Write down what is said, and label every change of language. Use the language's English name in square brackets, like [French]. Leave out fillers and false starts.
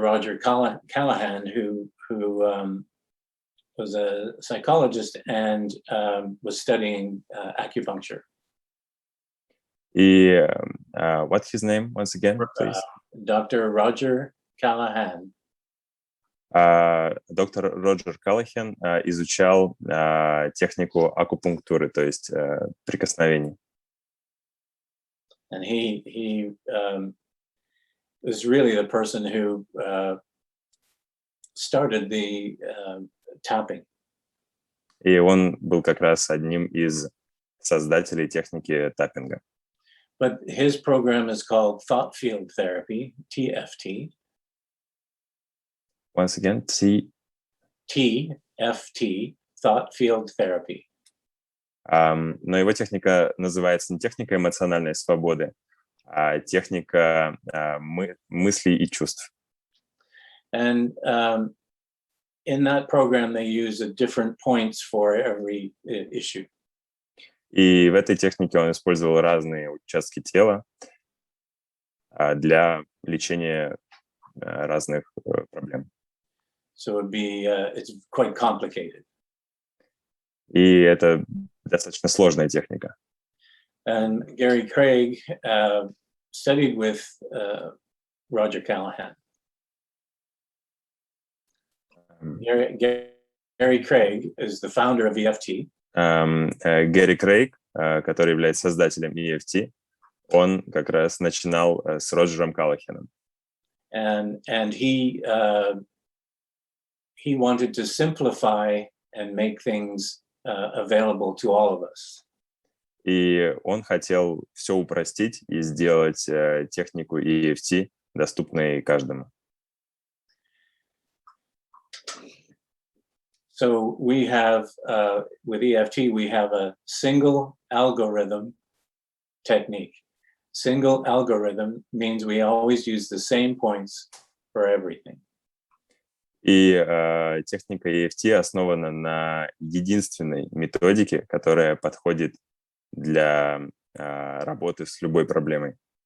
[English] Roger Callahan, who was a psychologist and was studying acupuncture. [Russian] И [English] what's his name once again, please? Dr. Roger Callahan. [Russian] Доктор Роджер Каллахан изучал технику акупунктуры, то есть прикосновений. [English] And he was really the person who started the tapping. [Russian] И он был как раз одним из создателей техники таппинга. [English] But his program is called Thought Field Therapy, TFT. Once again, TFT, Thought Field Therapy. [Russian] Но его техника называется не техника эмоциональной свободы, а техника мыслей и чувств. [English] And in that program, they use different points for every issue. [Russian] И в этой технике он использовал разные участки тела для лечения разных проблем. [English] So it's quite complicated. [Russian] И это достаточно сложная техника. [English] And Gary Craig studied with Roger Callahan. Gary Craig is the founder of EFT. [Russian] Гэри Крейг, который является создателем EFT, он как раз начинал с Роджером Каллаханом. [English] And he wanted to simplify and make things available to all of us. [Russian] И он хотел все упростить и сделать технику EFT доступной каждому. [English] So we have, with EFT, we have a single algorithm technique. Single algorithm means we always use the same points for everything. [Russian] И техника EFT основана на единственной методике, которая подходит для работы с любой проблемой.